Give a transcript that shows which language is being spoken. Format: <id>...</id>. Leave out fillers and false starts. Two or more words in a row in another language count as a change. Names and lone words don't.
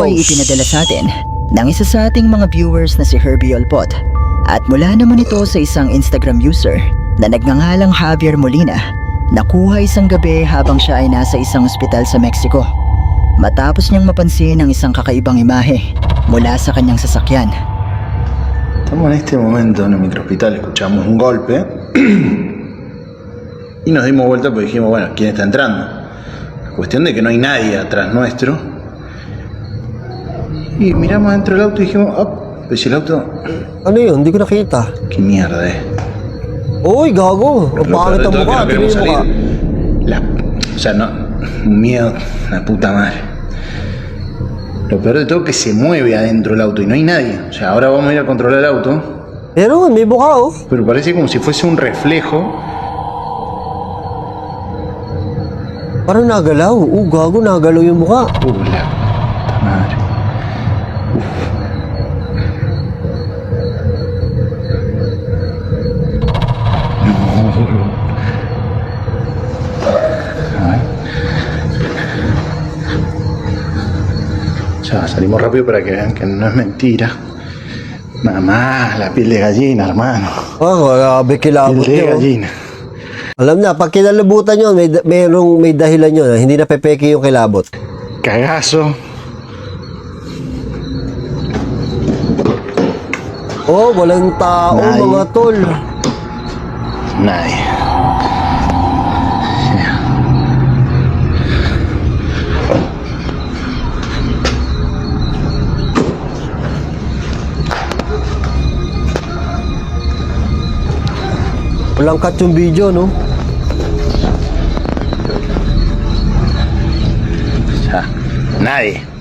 <tl>ay ipinadala sa atin ng isa sa ating mga viewers na si Herbie Olpot. At mula naman ito sa isang Instagram user na nagngangalang Javier Molina, nakuha isang gabi habang siya ay nasa isang ospital sa Mexico. Matapos niyang mapansin ang isang kakaibang imahe mula sa kanyang sasakyan.</tl> <es>Estamos en este momento en el microhospital, escuchamos un golpe y nos dimos vuelta porque dijimos, bueno, ¿quién está entrando? Cuestión de que no hay nadie atrás nuestro. Y miramos dentro del auto y dijimos, oh, pues el auto,</es> <tl>Ano yun? Hindi ko nakita.</tl> <es>qué mierda es.</es> <tl>Uy, gago. Ang</tl> <es>Lo</es> <tl>pangit</tl> <es>peor de</es> <tl>ang</tl> <es>todo es que</es> <tl>mukha.</tl> <es>no queremos</es> <tl>Tingnan mo</tl> <es>salir.</es> <tl>mukha.</tl> <es>O sea, no, un miedo, la puta madre. Lo peor de todo es que se mueve adentro del auto y no hay nadie. O sea, ahora vamos a ir a controlar el auto,</es> <tl>Pero may mukha oh.</tl> <es>pero parece como si fuese un reflejo.</es> <tl>Parang nagalaw. Gago, nagalaw yung mukha.</tl> <es>La puta madre. Ya, salimos rápido para que vean que no es mentira. Nada más, la piel de gallina, hermano.</es> <tl>Grabe kilabot</tl> <es>Piel de</es> <tl>niyo. oh.</tl> <es>gallina.</es> <tl>Alam na, pag kinalabutan yun, may dahilan yun. Hindi na pepeke yung kilabot.</tl> <es>Cagazo.</es> <tl>Oh, walang tao Nay. mga tol.</tl> <es>Nadie.</es> <tl>Walang cut yung video, no?</tl> <es>Ya, nadie.</es>